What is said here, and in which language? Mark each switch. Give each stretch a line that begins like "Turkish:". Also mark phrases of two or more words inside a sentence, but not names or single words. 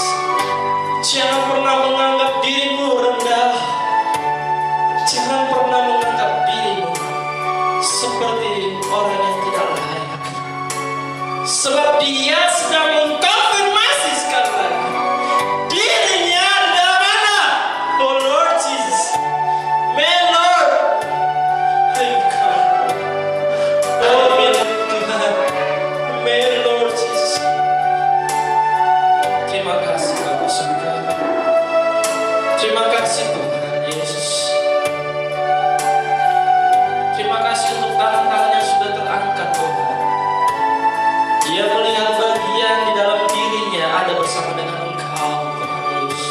Indonesian: Jangan pernah menganggap dirimu rendah. Jangan pernah menganggap dirimu seperti orang yang tidak layak. Sebab dia sedang mengkonfirmasi sekali lagi dirinya adalah mana.
English: Oh Lord Jesus. May Lord. May God. Oh may Tuhan. May Lord Jesus.
Indonesian: Terima kasih Bapa surga. Terima kasih Tuhan Yesus. Terima kasih untuk tangan-tangan yang sudah terangkat Tuhan. Dia melihat bagian di dalam dirinya ada bersama dengan Engkau Tuhan Yesus.